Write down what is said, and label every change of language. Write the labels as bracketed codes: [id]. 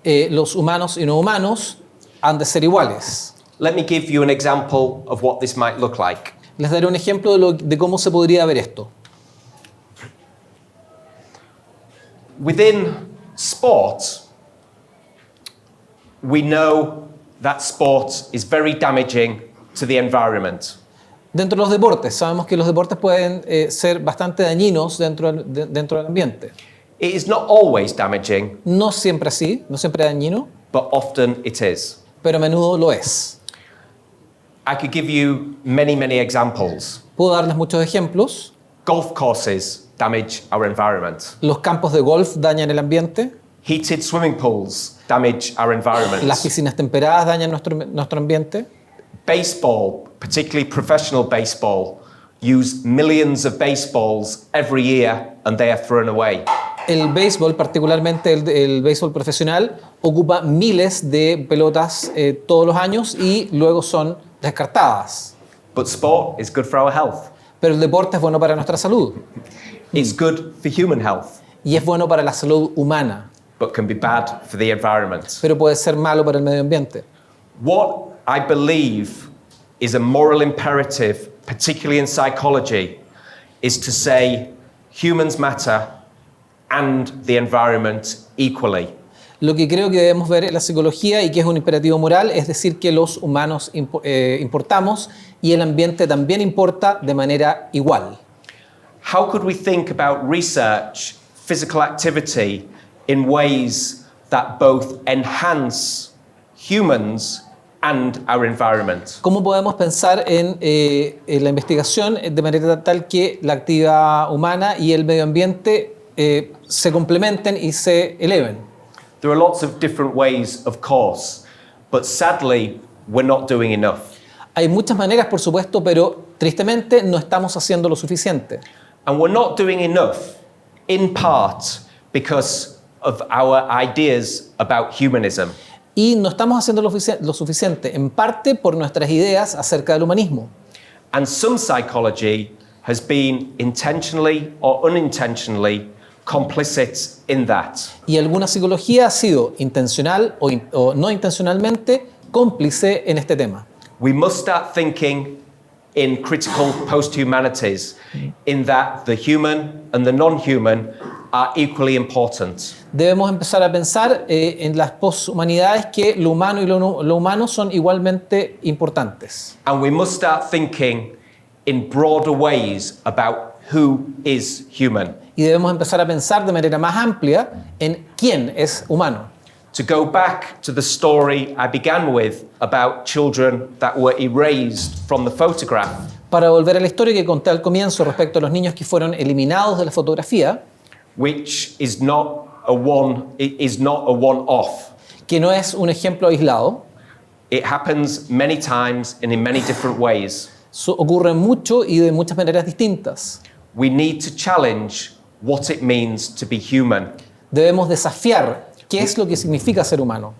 [es] Los humanos y no humanos han de ser iguales. [en] Let me give you an example of what this might look like. [es] Les daré un ejemplo de cómo se podría ver esto. [en] Within sport, we know that sport is very damaging to the environment. [es] Dentro de los deportes, sabemos que los deportes pueden ser bastante dañinos dentro del ambiente. [en] It is not always damaging, [es] No siempre así, no siempre dañino, [en] but often it is. [es] pero a menudo lo es. [en] I could give you many, many examples. [es] Puedo darles muchos ejemplos. [en] Golf courses damage our environment. [es] Los campos de golf dañan el ambiente. [en] Heated swimming pools damage our environment. [es] Las piscinas temperadas dañan nuestro ambiente. [en] Baseball, particularly professional baseball, use millions of baseballs every year and they are thrown away. [es] El béisbol, particularmente el béisbol profesional, ocupa miles de pelotas todos los años y luego son descartadas. [en] But sport is good for our health. [es] Pero el deporte es bueno para nuestra salud [en] It's good for human health, [es] y es bueno para la salud humana, [en] but can be bad for the environment. [es] pero puede ser malo para el medio ambiente. [en] What I believe is a moral imperative, particularly in psychology, is to say humans matter and the environment equally. [es] Lo que creo que debemos ver en la psicología y que es un imperativo moral es decir que los humanos importamos y el ambiente también importa de manera igual. [en] How could we think about research, physical activity, in ways that both enhance humans and our environment? [es] ¿Cómo podemos pensar en la investigación de manera tal que la actividad humana y el medio ambiente se complementen y se eleven? [en] There are lots of different ways, of course, but sadly, we're not doing enough. [es] Hay muchas maneras, por supuesto, pero tristemente no estamos haciendo lo suficiente. [en] And we're not doing enough, in part, because of our ideas about humanism. [es] Y no estamos haciendo lo suficiente, en parte por nuestras ideas acerca del humanismo. [en] And some psychology has been intentionally or unintentionally complicit in that. [es] Y alguna psicología ha sido intencional o no intencionalmente cómplice en este tema. [en] We must start thinking in critical post-humanities, in that the human and the non-human are equally important. [es] Debemos empezar a pensar en las poshumanidades que lo humano y lo humano son igualmente importantes. [en] And we must start thinking in broader ways about who is human. [es] Y debemos empezar a pensar de manera más amplia en quién es humano. [en] To go back to the story I began with about children that were erased from the photograph, [es] Para volver a la historia que conté al comienzo respecto a los niños que fueron eliminados de la fotografía, [en] which is not a one-off. [es] que no es un ejemplo aislado, [en] It happens many times and in many different ways. [es] ocurre mucho y de muchas maneras distintas. [en] We need to challenge what it means to be human. [es] Debemos desafiar qué es lo que significa ser humano.